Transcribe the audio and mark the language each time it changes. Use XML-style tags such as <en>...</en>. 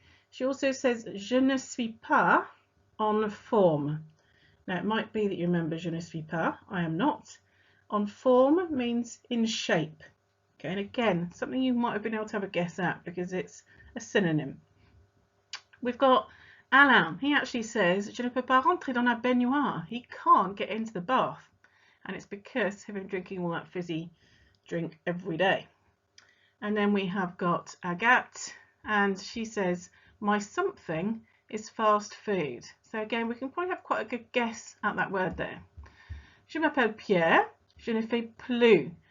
<en>She also says</en> <fr>je ne suis pas en forme.</fr> <en>Now it might be that you remember</en> <fr>je ne suis pas,</fr> <en>I am not.</en> <fr>En forme</fr> <en>means in shape. Okay, and again, something you might have been able to have a guess at because it's a synonym. We've got Alain. He actually says</en> <fr>je ne peux pas rentrer dans la baignoire.</fr> <en>He can't get into the bath, and it's because of him drinking all that fizzy drink every day. And then we have got Agathe, and she says my something is fast food. So again, we can probably have quite a good guess at that word there.</en> <fr>Je m'appelle Pierre, je ne fais plus.</fr>